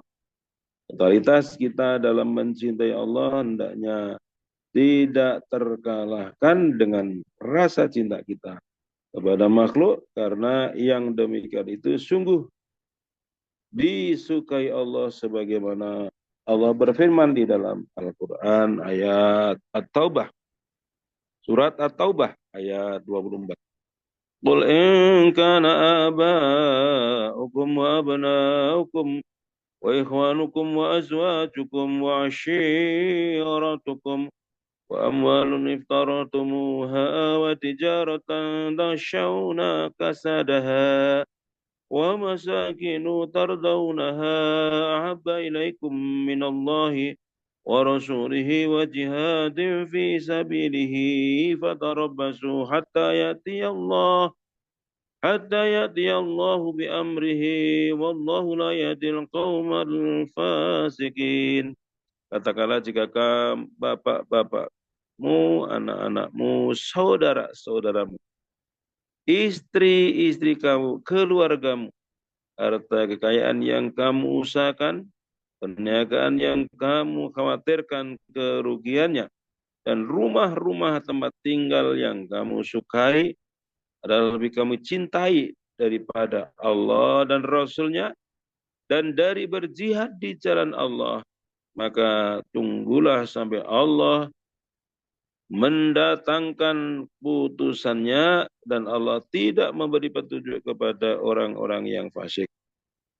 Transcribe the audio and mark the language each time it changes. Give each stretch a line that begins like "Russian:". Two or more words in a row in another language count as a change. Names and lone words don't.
Indonesian: Totalitas kita dalam mencintai Allah hendaknya tidak terkalahkan dengan rasa cinta kita kepada makhluk, karena yang demikian itu sungguh disukai Allah, sebagaimana Allah berfirman di dalam Al-Quran ayat At-Taubah, surat At-Taubah ayat 24.
Arabic: قل إن كان آباؤكم وأبناؤكم وإخوانكم وأزواجكم وعشيرتكم وأموال اقترفتموها وتجارة تخشون كسادها ومساكن ترضونها أحب إليكم من الله ورسوله وجهاد في سبيله فتربصوا حتى يأتي الله بأمره والله لا يهدي القوم الفاسقين.
Indonesian: Katakanlah, jika kamu, bapak-bapakmu, anak-anakmu, saudara-saudaramu, istri-istri kamu, keluargamu, harta kekayaan yang kamu usahakan, perniagaan yang kamu khawatirkan kerugiannya, dan rumah-rumah tempat tinggal yang kamu sukai adalah lebih kamu cintai daripada Allah dan Rasul-Nya, dan dari berjihad di jalan Allah, maka tunggulah sampai Allah mendatangkan putusannya, dan Allah tidak memberi petunjuk kepada orang-orang yang fasik.